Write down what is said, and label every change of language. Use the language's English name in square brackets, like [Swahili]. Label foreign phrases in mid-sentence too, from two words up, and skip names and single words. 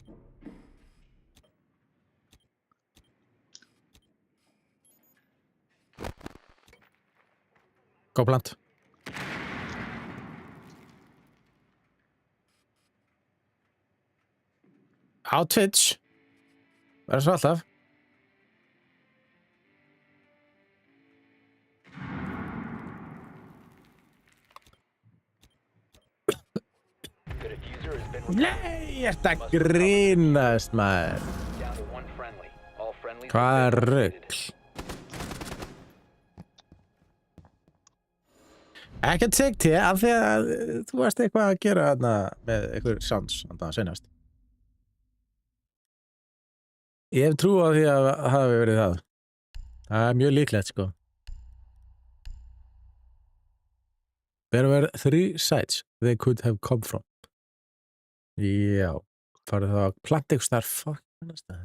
[Icelandic] Góð plant. Á Twitch. Verður svo alltaf. [English] The diffuser has been [Icelandic] Nei, þetta grínast, maður. [English] down to one friendly. All friendlies [Icelandic] Hvað [English] have [Icelandic] er [English] been [Icelandic] rugl? [English] eliminated. [Icelandic] Ekkert segt hér, af því að þú varst eitthvað að gera þarna með einhver sounds, þarna senast. Ég hef trú á því að það hafi verið það. Það er mjög líklegt, sko. [English] There were 3 sites they could have come from. [Icelandic] Já, farið þá að planta eitthvað starf, fuck, annars staðar.